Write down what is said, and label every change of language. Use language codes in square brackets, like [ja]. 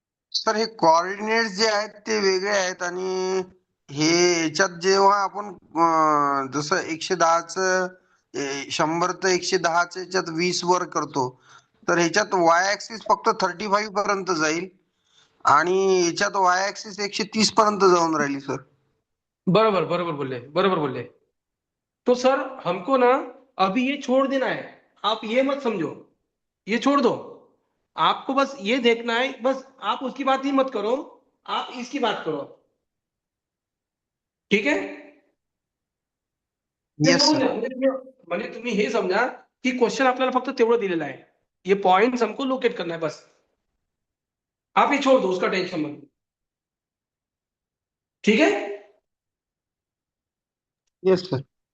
[mr] Sir हे coordinates जे आहेत ते वेगळे आहेत, आणि हे याच्यात जेव्हा आपण जसं 110च 100 तर 110च याच्यात 20 वर करतो, तर ह्याच्यात वाय ऍक्सिस फक्त 35 पर्यंत जाईल, आणि याच्यात वाय ऍक्सिस 130 पर्यंत जाऊन राहिली सर. बरोबर बरोबर बोले, बरोबर बोले। [hi] तो सर हमको ना अभी ये छोड़ देना है, आप ये मत समझो, ये छोड़ दो। आपको बस ये देखना है, बस आप उसकी बात ही मत करो, आप इसकी बात करो, ठीक है। [mr] ते [en] yes [mr] बघून [en] Sir. [mr] घ्या, म्हणजे तुम्ही हे समजा की क्वेश्चन आपल्याला फक्त तेवढं दिलेलं आहे, [hi] ये पॉइंट्स हमको लोकेट करना है बस, आप ये छोड़ दो, उसका टेंशन मत, ठीक है। [en] Yes sir.